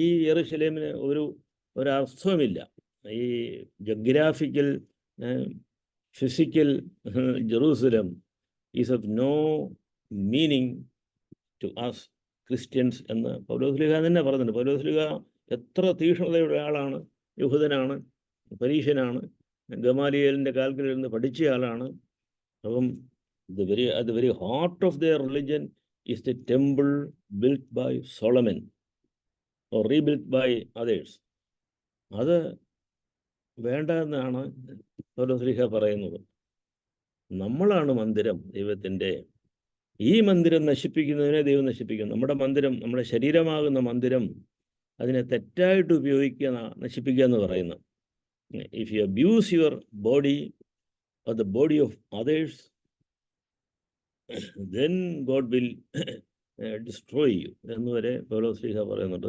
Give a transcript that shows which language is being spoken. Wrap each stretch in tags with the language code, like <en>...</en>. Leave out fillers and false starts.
<ml>ഈ യെരൂശലേമിന് ഒരർത്ഥവുമില്ല. ഈ</ml> <en>geographical physical Jerusalem is of no meaning to us Christians</en> <ml>എന്ന് പൗലോസ്ലീഹ തന്നെ പറയുന്നുണ്ട്. പൗലോസ്ലീഹ എത്ര തീക്ഷ്ണതയുടെ ആളാണ്. യഹൂദനാണ്, പരീശനാണ്, ഗമാലിയേലിൻ്റെ കാൽക്കലിൽ നിന്ന് പഠിച്ച ആളാണ്.</ml> <en>അപ്പം at the very heart of their religion is the temple built by Solomon or rebuilt by others.</en> <ml>അത് വേണ്ട എന്നാണ് പൗലോസ്ലീഹ പറയുന്നത്. നമ്മളാണ് മന്ദിരം ദൈവത്തിൻ്റെ. ഈ മന്ദിരം നശിപ്പിക്കുന്നതിനെ ദൈവം നശിപ്പിക്കും. നമ്മുടെ മന്ദിരം, നമ്മുടെ ശരീരമാകുന്ന മന്ദിരം, അതിനെ തെറ്റായിട്ട് നശിപ്പിക്കുക എന്ന് പറയുന്നു.</ml> <en>if you abuse your body or the body of others, then God will destroy you</en> <ml>എന്ന് വരെ പൗലോസ്ലീഹ പറയുന്നുണ്ട്.</ml>